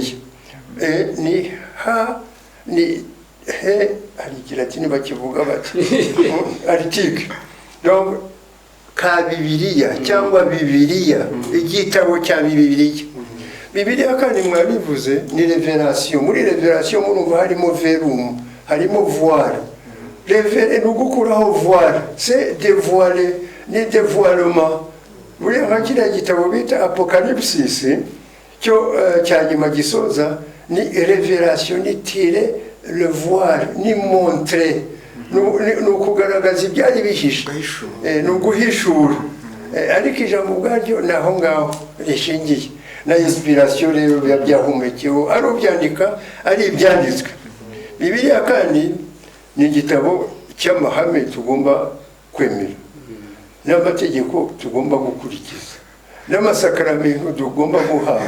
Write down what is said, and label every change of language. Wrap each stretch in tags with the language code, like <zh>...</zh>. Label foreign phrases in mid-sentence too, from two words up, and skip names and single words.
<rw>Ni ha ni he, hari Ikilatini bakivuga bati article. Donc ka Bibiliya cyangwa Bibiliya, igitabo cya Bibiliya. Bibiliya kandi mwabivuze ni revelation. Muri revelation murumva harimo verum, harimo voile.</rw> <fr>Révéler nous gukuraho voile, c'est dévoiler,</fr> <rw>ni dévoilement. Muri nka kiriya gitabo bita Apocalypse cyo cya nyuma gisoza ni revelation, ni</rw> <fr>tire le voile,</fr> <rw>ni montre, ni ukugaragaza ibyari bihishe, ni uguhishura. Ariko ijambo ubwaryo ni aho ngaho rishingiye, na inspiration rero biba byahumekeho, ari ubyandika ari ibyanditswe. Bibiliya kandi ni igitabo cy'amahame tugomba kwemera, n'amategeko tugomba gukurikiza, n'amasakaramentu tugomba guhabwa.</rw>